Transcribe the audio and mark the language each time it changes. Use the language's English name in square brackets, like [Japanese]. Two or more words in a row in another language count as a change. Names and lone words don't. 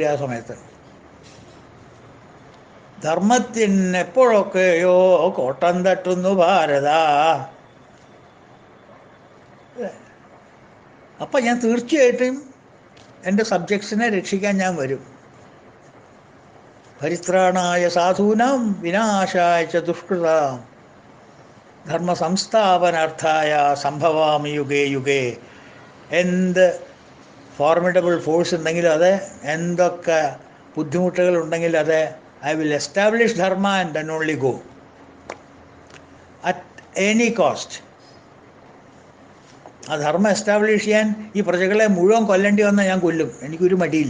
[Malayalam] ആ സമയത്ത് ധർമ്മത്തിന് എപ്പോഴൊക്കെയോ കോട്ടം തട്ടുന്നു ഭാരത. അപ്പം ഞാൻ തീർച്ചയായിട്ടും എൻ്റെ സബ്ജക്ട്സിനെ രക്ഷിക്കാൻ ഞാൻ വരും. [Sanskrit] പരിത്രാണായ സാധൂനാം വിനാശായ ച ദുഷ്കൃതാം ധർമ്മ സംസ്ഥാപനാർത്ഥായ സംഭവാമി യുഗേ യുഗേ. [English] എന്ത് formidable force [Malayalam] ഉണ്ടെങ്കിലും അതെ, എന്തൊക്കെ ബുദ്ധിമുട്ടുകൾ ഉണ്ടെങ്കിലും അതെ, [English] I will establish dharma and then only go at any cost. [Malayalam] ആ ധർമ്മം എസ്റ്റാബ്ലിഷ് ചെയ്യാൻ ഈ പ്രജകളെ മുഴുവൻ കൊല്ലേണ്ടി വന്നാൽ ഞാൻ കൊല്ലും, എനിക്കൊരു മടിയില്ല.